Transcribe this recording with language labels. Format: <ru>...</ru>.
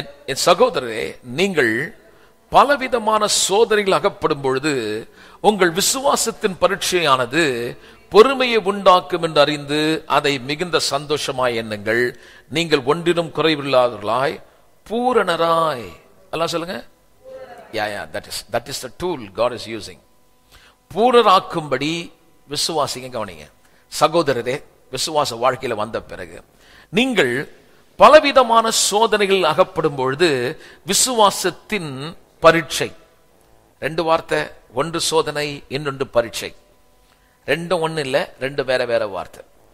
<ta>என் சகோதரரே, நீங்கள் பலவிதமான சோதனைகள் அகப்படும் பொழுது உங்கள் விசுவாசத்தின் பரீட்சையானது பொறுமையை உண்டாக்கும் என்று அறிந்து அதை மிகுந்த சந்தோஷமாய் எண்ணுங்கள். நீங்கள் ஒன்றிலும் குறைவில்லாதவர்களாய் பூரணராய், எல்லாம் சொல்லுங்க.</ta> <en>that is the tool God is using.</en> <ta>பூரணராக்கும்படி விசுவாசிங்க. கவனிங்க சகோதரரே, விசுவாச வாழ்க்கையில வந்த பிறகு நீங்கள் பலவிதமான சோதனைகள் அகப்படும் பொழுது விசுவாசத்தின் பரீட்சை. ரெண்டு வார்த்தை, ஒன்று சோதனை, இன்னொன்று பரீட்சை. ரெண்டும் ஒண்ணு இல்ல, ரெண்டு வேற வேற வார்த்தை.</ta>